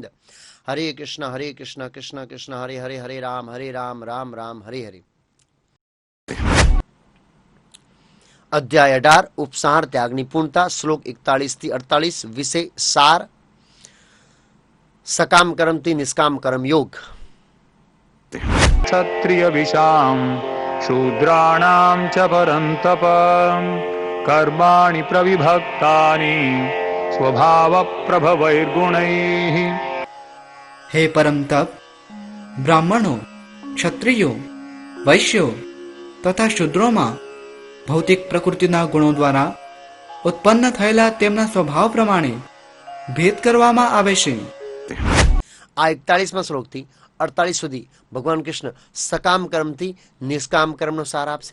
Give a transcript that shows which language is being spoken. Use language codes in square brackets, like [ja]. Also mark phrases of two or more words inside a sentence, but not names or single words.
[sa] हरे कृष्ण कृष्ण कृष्ण हरे हरे, हरे राम राम राम हरे हरे. [gu] અધ્યાય 18 ઉપસાર ત્યાગની પૂર્ણતા. શ્લોક 41 થી 48. વિષય સાર. સકામ કર્મથી નિષ્કામ કર્મ યોગ. [sa] क्षत्रियविशां शूद्राणां च परन्तप कर्माणि प्रविभक्तानि स्वभावप्रभवैर्गुणैः. [gu] હે પરમ તપ, બ્રાહ્મણો, ક્ષત્રિયો, વૈશ્યો તથા શૂદ્રોમાં ભૌતિક પ્રકૃતિના ગુણો દ્વારા ઉત્પન્ન થયેલા તેમના સ્વભાવ પ્રમાણે ભેદ કરવામાં આવે છે. આ 41મા શ્લોકથી 48 સુધી ભગવાન કૃષ્ણ સકામ કર્મથી નિષ્કામ કર્મનો સાર આપશે.